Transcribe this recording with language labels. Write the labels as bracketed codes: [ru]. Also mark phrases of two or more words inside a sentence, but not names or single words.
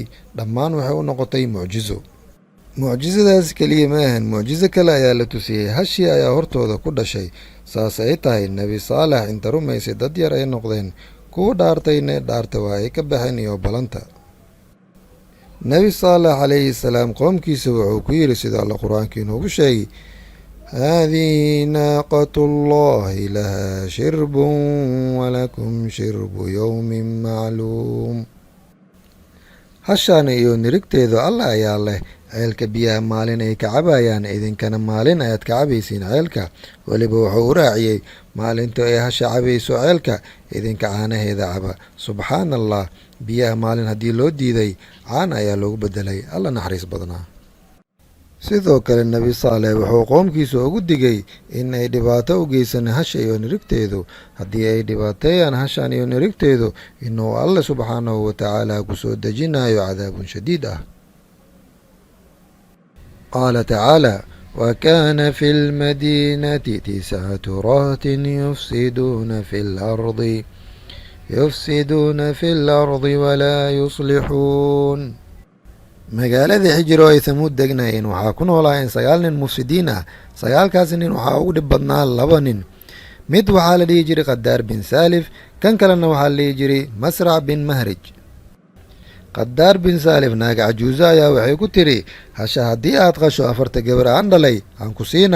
[so] dhammaan waxay u noqotay mucjiso. mucjisadaas keliya ma ahan, mucjiso kale ayaa la tusiyey. hashii ayaa hortooda ku dhashay. saas ay tahay, nebi saalex inta rumaysay dad yar ay noqdeen, kuwa dhaartayna dhaarta waa ay ka baxeen iyo balanta. nebi saalex [ar] عليه السلام [so] qoomkiisa wuxuu ku yidhi sida alla qur-aanka inoogu sheegay, [ar] هذه ناقة الله لها شرب ولكم شرب يوم معلوم. [so] hashaana iyo nirigteedu alla ayaa leh. ceelka biyaha maalin ay ka cabayaan, idinkana maalin ayaad ka cabaysiin ceelka. weliba wuxuu u raaciyey, maalinta ay hasha cabayso ceelka, idinka caanaheeda caba. [ar] سبحان الله, [so] biyaha maalin haddii loo diiday, caan ayaa loogu bedelay. alla naxariis badnaa. sidoo kale nebi saalex wuxuu qoomkiisa ugu digay in ay dhibaato u geysan hasha iyo nirigteedu. haddii ay dhibaateeyaan hashan iyo nirigteedu, inuu alle [ar] سبحانه وتعالى [so] ku soo dejinayo [ar] عذاب شديد [so] ah. [ar] قال تعالى وكان في المدينة 9 رهط يفسدون في الأرض ولا يصلحون. [so] magaaladii xijir oo ay hamuud degnaayeen waxaa ku noolaayeen 9 nin mufsidiin ah. 9kaasi nin waxaa ugu dhib badnaa 2 nin. mid waxaa la dhihi jiray qadaar bin saalif, kan kalena waxaa la dhihi jiray masrac bin mahrij. qadaar bin saalif naaga cajuuso ayaa waxay ku tiri, hasha haddii aad qasho 4 gabar aan dhalay aan ku siinaa.